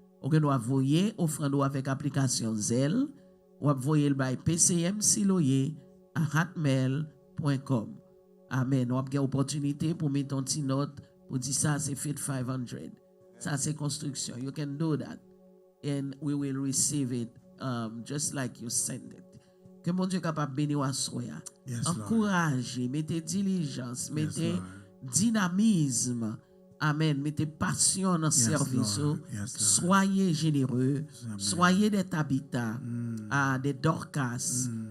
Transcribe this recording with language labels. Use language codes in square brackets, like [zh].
[fr] Vous pouvez envoyer offrande avec application Zelle ou envoyer by pcmsiloe@hotmail.com. Amen. On a une opportunité pour mettre une petite note pour dire ça c'est Fit 500. Ça c'est construction. [en] You can do that and we will receive it just like you send it. [fr] Que mon Dieu capable bénir à soi. Encouragez, mettez diligence, mettez dynamisme. Amen. Mettez passion dans le service. Soyez généreux. Soyez des Tabitha, des Dorcas.